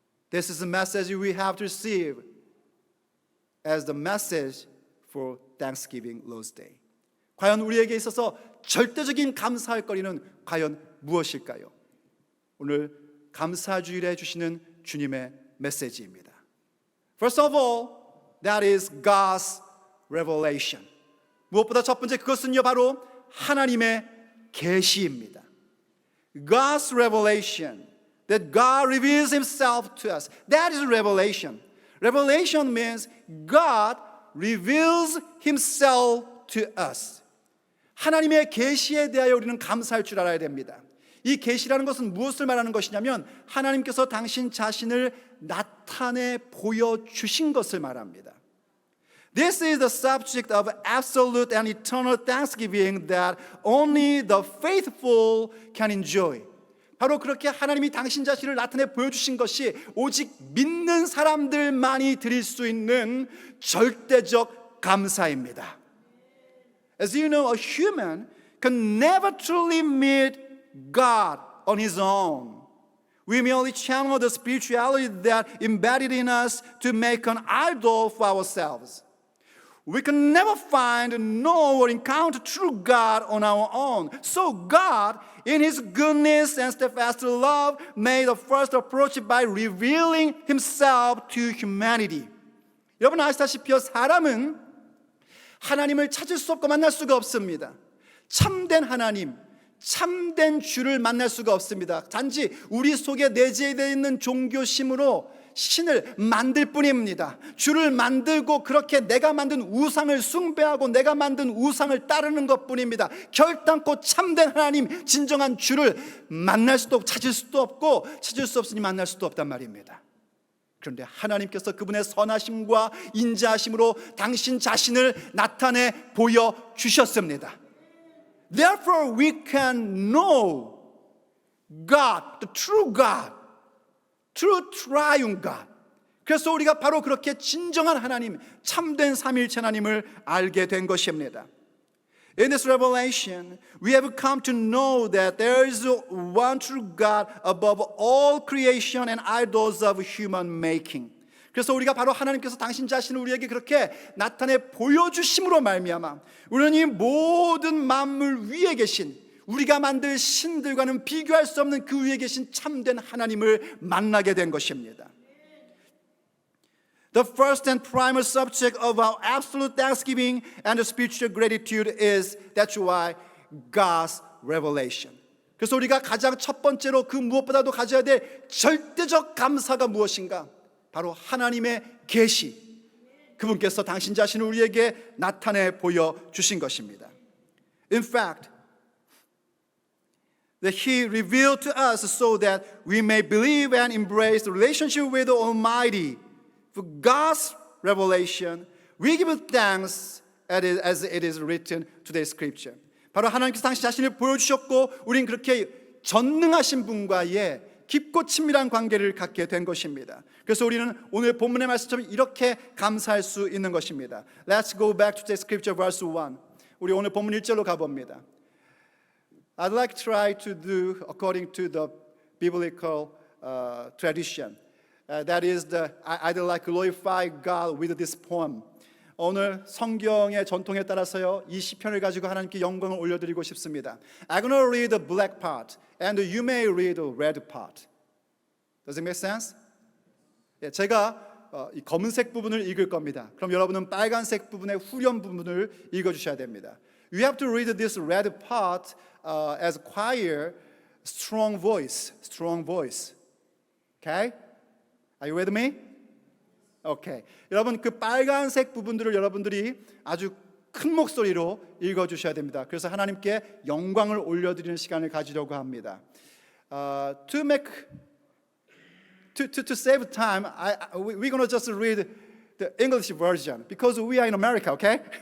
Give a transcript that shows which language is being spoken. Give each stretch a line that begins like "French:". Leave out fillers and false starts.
English: This is a message we have to receive as the message for Thanksgiving Lord's Day.
Korean: 과연 우리에게 있어서 절대적인 감사할 거리는 과연 무엇일까요? 오늘 감사주일에 주시는 주님의 메시지입니다.
English: First of all, that is God's revelation.
Korean: 무엇보다 첫 번째 그것은요 바로 하나님의 계시입니다.
English: God's revelation, that God reveals Himself to us. That is revelation. Revelation means God reveals Himself to us.
Korean: 하나님의 계시에 대하여 우리는 감사할 줄 알아야 됩니다. 이 계시라는 것은 무엇을 말하는 것이냐면 하나님께서 당신 자신을 나타내 보여주신 것을 말합니다.
English: This is the subject of absolute and eternal thanksgiving that only the faithful can enjoy.
Korean: 바로 그렇게 하나님이 당신 자신을 나타내 보여주신 것이 오직 믿는 사람들만이 드릴 수 있는 절대적 감사입니다.
English: As you know, a human can never truly meet God on his own. We merely channel the spirituality that embedded in us to make an idol for ourselves. We can never find, know, or encounter true God on our own. So God, in His goodness and steadfast love, made the first approach by revealing Himself to humanity.
Korean: 여러분 아시다시피 사람은 하나님을 찾을 수 없고 만날 수가 없습니다. 참된 하나님, 참된 주를 만날 수가 없습니다. 단지 우리 속에 내재되어 있는 종교심으로 신을 만들 뿐입니다. 주를 만들고 그렇게 내가 만든 우상을 숭배하고 내가 만든 우상을 따르는 것 뿐입니다. 결단코 참된 하나님, 진정한 주를 만날 수도 없고 찾을 수도 없고, 찾을 수 없으니 만날 수도 없단 말입니다. 그런데 하나님께서 그분의 선하심과 인자하심으로 당신 자신을 나타내 보여주셨습니다.
English: Therefore we can know God, the true God, true triune God.
Korean: 그래서 우리가 바로 그렇게 진정한 하나님, 참된 삼위일체 하나님을 알게 된 것입니다.
English: In this revelation, we have come to know that there is one true God above all creation and idols of human making.
Korean: 그래서 우리가 바로 하나님께서 당신 자신을 우리에게 그렇게 나타내 보여주심으로 말미암아 우리는 이 모든 만물 위에 계신, 우리가 만들 신들과는 비교할 수 없는 그 위에 계신 참된 하나님을 만나게 된 것입니다.
English: The first and primary subject of our absolute thanksgiving and spiritual gratitude is, that's why, God's revelation.
Korean: 그래서 우리가 가장 첫 번째로 그 무엇보다도 가져야 될 절대적 감사가 무엇인가? 바로 하나님의 계시, 그분께서 당신 자신을 우리에게 나타내 보여주신 것입니다.
English: In fact, that He revealed to us so that we may believe and embrace the relationship with the Almighty. For God's revelation, we give thanks as it is written today's scripture.
Korean: 바로 하나님께서 당신 자신을 보여주셨고 우린 그렇게 전능하신 분과의 깊고 친밀한 관계를 갖게 된 것입니다. 그래서 우리는 오늘 본문의 말씀처럼 이렇게 감사할 수 있는 것입니다.
English: Let's go back to the scripture verse 1.
Korean: 우리 오늘 본문 1절로 가봅니다.
English: I'd like to try to do according to the biblical tradition. That is, I'd like to glorify God with this poem.
Korean: 오늘 성경의 전통에 따라서요, 이 시편을 가지고 하나님께 영광을 올려드리고 싶습니다.
English: I'm going to read the black part, and you may read the red part. Does it make sense?
Korean: 예, 제가 이 검은색 부분을 읽을 겁니다. 그럼 여러분은 빨간색 부분의 후렴 부분을 읽어주셔야 됩니다.
English: You have to read this red part as choir, strong voice. Okay? Are you with me? Okay.
Korean: 여러분 그 빨간색 부분들을 여러분들이 아주 큰 목소리로 읽어주셔야 됩니다. 그래서 하나님께 영광을 올려드리는 시간을 가지려고 합니다.
English: To save time, we're going to just read the English version because we are in America, okay?